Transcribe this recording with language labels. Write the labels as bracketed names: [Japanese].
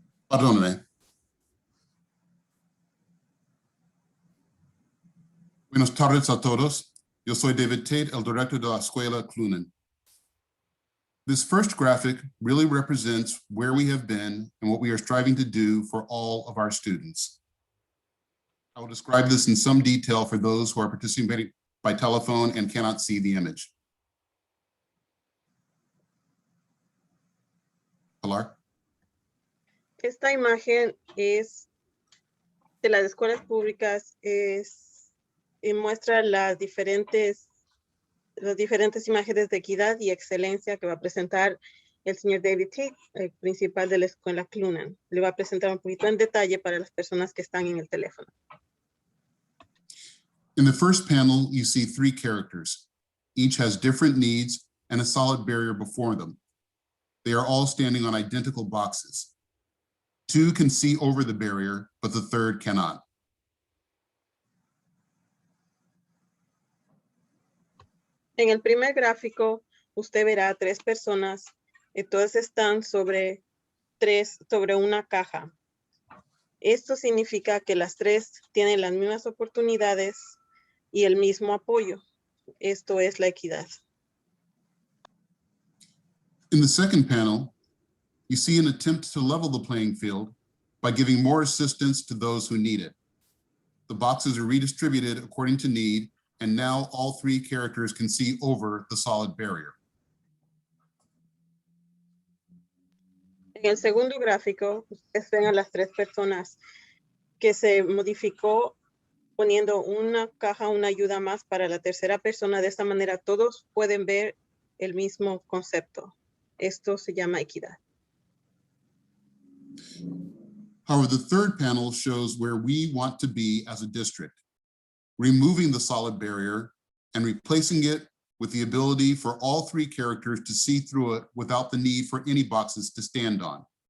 [Spanish] Perdóname. Buenas tardes a todos. Yo soy David Tate, el director de la Escuela Clunan. [English] This first graphic really represents where we have been and what we are striving to do for all of our students. I will describe this in some detail for those who are participating by telephone and cannot see the image. Pilar? [Spanish] Esta imagen es de las escuelas públicas, y muestra las diferentes imágenes de equidad y excelencia que va a presentar el señor David Tate, el principal de la escuela Clunan. Le va a presentar un poquito en detalle para las personas que están en el teléfono. [English] In the first panel, you see 3 characters. Each has different needs and a solid barrier before them. They are all standing on identical boxes. 2 can see over the barrier, but the third cannot. [Spanish] En el primer gráfico, usted verá 3 personas, y todas están sobre una caja. Esto significa que las 3 tienen las mismas oportunidades y el mismo apoyo. Esto es la equidad. [English] In the second panel, you see an attempt to level the playing field by giving more assistance to those who need it. The boxes are redistributed according to need, and now all 3 characters can see over the solid barrier. [Spanish] En el segundo gráfico, ustedes ven a las 3 personas que se modificó poniendo una caja, una ayuda más para la tercera persona. De esta manera todos pueden ver el mismo concepto. Esto se llama equidad. [English] However, the third panel shows where we want to be as a district, removing the solid barrier and replacing it with the ability for all 3 characters to see through it without the need for any boxes to stand on.